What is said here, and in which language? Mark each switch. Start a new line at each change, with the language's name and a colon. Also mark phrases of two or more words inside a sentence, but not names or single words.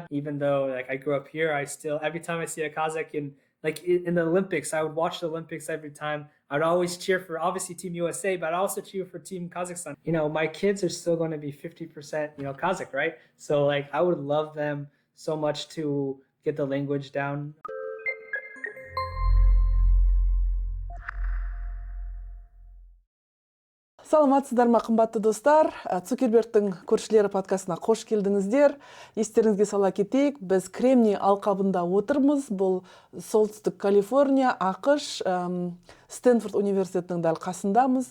English: Even though like I grew up here, I still, every time I see a Kazakh in the Olympics, I would watch the Olympics every time. I'd always cheer for obviously Team USA, but I also cheer for Team Kazakhstan. You know, my kids are still going to be 50%, you know, Kazakh, right? So like I would love them so much to get the language down.
Kazakh: Саламатсыздар ма, қымбатты достар. Цукербергтің көршілері подкастына қош келдіңіздер. Естеріңізге сала кетейік, біз Кремний алқабында отырмыз. Бұл солтүстік Калифорния, АқШ, Стэнфорд университетінің дәл қасындамыз.